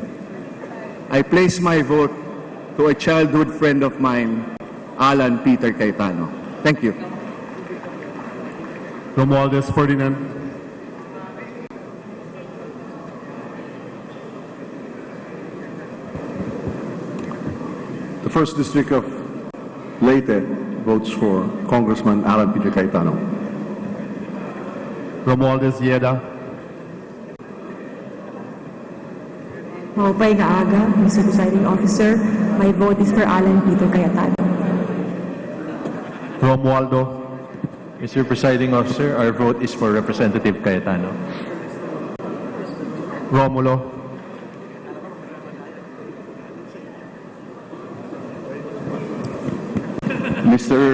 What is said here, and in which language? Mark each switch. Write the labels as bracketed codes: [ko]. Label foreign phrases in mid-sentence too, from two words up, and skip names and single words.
[en] I place my vote to a childhood friend of mine, Alan Peter Cayetano. Thank you. Romualdez Ferdinand. The 1st District of Leyte votes for Congressman Alan Peter Cayetano. Romualdez Yeda. [war] Maupay Gaaga, Mr. [en] Presiding Officer, my vote is for Alan Peter Cayetano. Romualdo. Mr. Presiding Officer, our vote is for Representative Cayetano. Romulo. Mr.